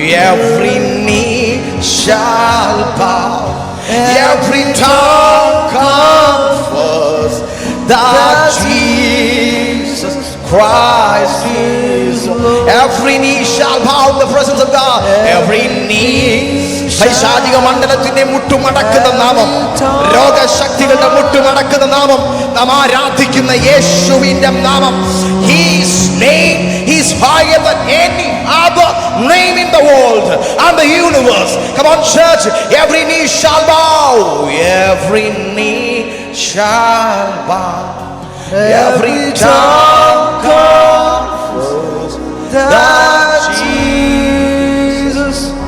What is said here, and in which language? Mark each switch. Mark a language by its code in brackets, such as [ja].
[en] Every knee shall bow, every tongue confess that Jesus Christ is Lord. Every knee shall bow in the presence of God. Every knee. [ml] പൈശാചിക മണ്ഡലത്തിന്റെ മുട്ടുമടക്കുന്ന നാമം, രോഗശക്തികളുടെ മുട്ടുമടക്കുന്ന നാമം, നാം ആരാധിക്കുന്ന യേശുവിന്റെ നാമം. [en] His name is higher than any other name in the world and the universe. Come on, church. Every knee shall bow, every knee shall bow, every tongue confess that Jesus.